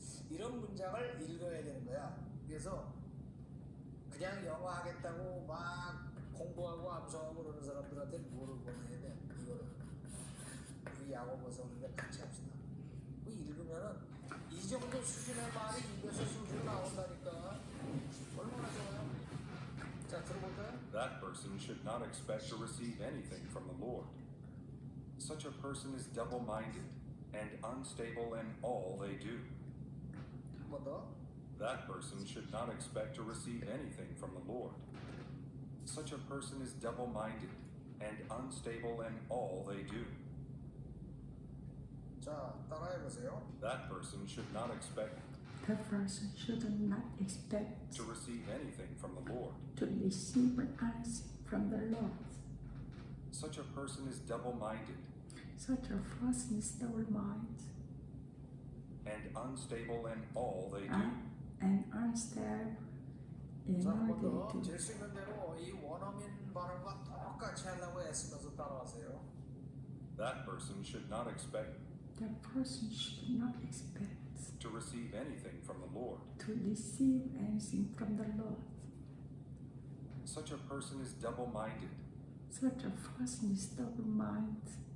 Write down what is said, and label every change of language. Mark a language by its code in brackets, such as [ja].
[ko] 이런 문장을 읽어야 되는 거야. 그래서 그냥 영어 하겠다고 막 공부하고 암송하고 그러는 사람들한테 뭐를 보내야 돼? 이거를. 이 야고보서 우리가 같이 합시다. 뭐 읽으면은 이 정도 수준의 말이 입에서 수준 나온다니까. 얼마나 좋아요? 자, 들어볼까요? [en] That person should not expect to receive anything from the Lord. Such a person is double-minded and unstable in all they do. [ko] 한 번 더. [en] That person should not expect to receive anything from the Lord. Such a person is double-minded and unstable in all they do. [ko] 자, 따라해 보세요. [en] That person should not expect The person should not expect to receive anything from the Lord. to receive anything from the Lord. Such a person is double-minded Such a person is double-minded and unstable in all they do. and unstable in [ko] 자, 한 [en] all [ko] 번 [en] they [ko] 더. [en] do. [ko] 될 수 있는 대로 이 원어민 발음과 똑같이 하려고 애쓰면서 따라하세요. [en] That person should not expect The person should not expect to receive anything from the Lord. to receive anything from the Lord. Such a person is double-minded Such a person is double-minded